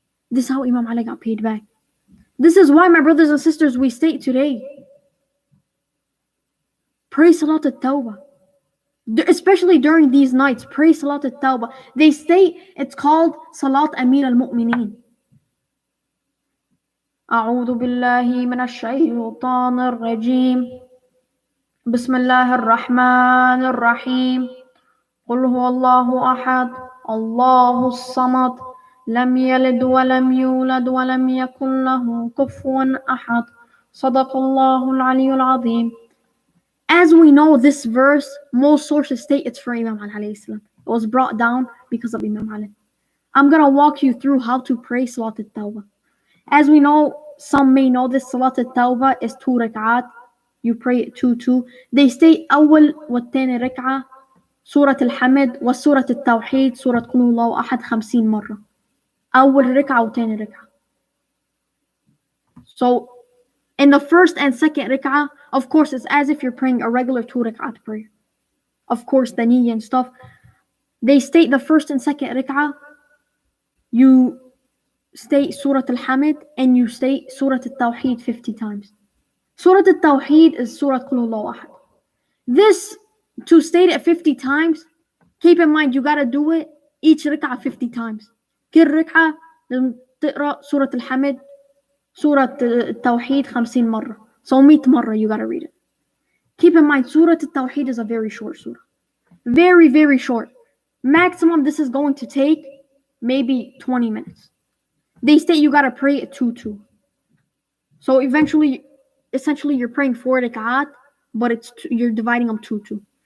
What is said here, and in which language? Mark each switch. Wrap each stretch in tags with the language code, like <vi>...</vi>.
<en>This is how Imam Ali got paid back. This is why, my brothers and sisters, we state today, pray Salat al-Tawbah. Especially during these nights, pray Salat al-Tawbah. They state it's called Salat Amir al-Mu'mineen.</en> <ar>أعوذ بالله من الشيطان الرجيم بسم الله الرحمن الرحيم قل هو الله أحد الله الصمد لم يلد ولم يولد ولم يكن له كفوا أحد صدق الله العلي العظيم.</ar> <en>As we know, this verse, most sources state it's for Imam Ali alayhi salam. It was brought down because of Imam Ali. I'm going to walk you through how to pray Salat al-Tawbah. As we know, some may know this, Salat al-Tawbah is 2 rak'at. You pray it 2-2. They state</en> <ar>أول والثاني ركعة سورة الحمد وسورة التوحيد سورة قل هو الله أحد 50 مرة. أول ركعة وثاني ركعة.</ar> <en>So, in the first and second rak'ah, of course, it's as if you're praying a regular 2 rak'at prayer. Of course, the niyyah and stuff. They state the first and second rak'ah, you state Surah Al-Hamid and you state Surah Al-Tawheed 50 times. Surah Al-Tawheed is Surah Qul Huwallahu Ahad. This, to state it 50 times, keep in mind you gotta do it each rak'ah 50 times.</en> <ar>كل ركعة تقرأ سورة الحمد سورة التوحيد 50 مرة.</ar> <en>So 100</en> <ar>مرة</ar> <en>you gotta read it. Keep in mind, Surah Al-Tawheed is a very short surah. Very, very short. Maximum this is going to take maybe 20 minutes. They state you gotta pray at 2-2. So essentially you're praying 4 rak'at, but you're dividing them 2-2.</en>